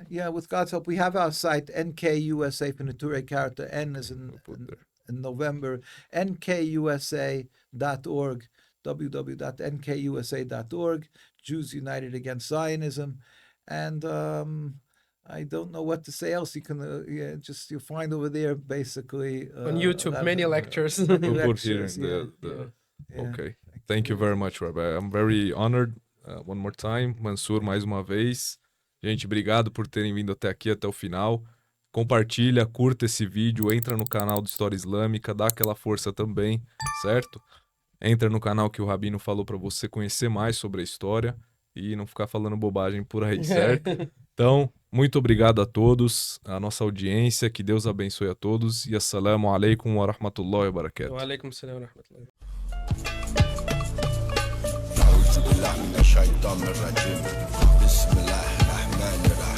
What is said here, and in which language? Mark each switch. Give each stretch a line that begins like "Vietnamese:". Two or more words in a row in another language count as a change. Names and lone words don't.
English: have, with God's help, we have our site, NKUSA, Pinature character, N is in November, NKUSA.org, www.nkusa.org, Jews United Against Zionism. And I don't know what to say else. You can you'll find over there basically On YouTube, many lectures. We'll put here in Okay. Thank you very much, Rabbi. I'm very honored. One more time, Mansur,
Portuguese: mais uma vez. Gente, obrigado por terem vindo até aqui, até o final. Compartilha, curta esse vídeo, entra no canal do História Islâmica, dá aquela força também, certo? Entra no canal que o Rabino falou para você conhecer mais sobre a história e não ficar falando bobagem por aí, certo? Então, muito obrigado a todos, a nossa audiência, que Deus abençoe a todos e
Arabic: السلام عليكم ورحمة الله وبركاته. وعليكم السلام ورحمة الله. أعوذ بالله من الشيطان الرجيم بسم الله الرحمن الرحيم